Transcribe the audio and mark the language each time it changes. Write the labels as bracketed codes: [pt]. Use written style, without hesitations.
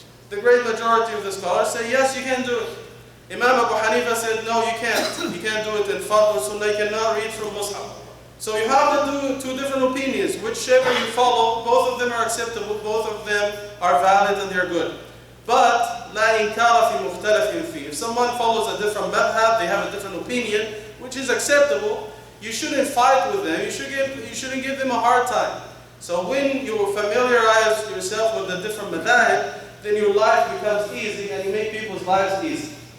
[en] The great majority of the scholars say, yes, you can do it. Imam Abu Hanifa said, no, you can't. You can't do it in Fard or Sunnah. You cannot read from Mus'haf. So you have to do two different opinions. Whichever you follow, both of them are acceptable. Both of them are valid and they're good. But, [ar] لا إنكار في مختلف فيه. [en] If someone follows a different madhab, they have a different opinion, which is acceptable, you shouldn't fight with them. You shouldn't give them a hard time. So when you familiarize yourself with the different madhab, then your life becomes easy and you make people's lives easy.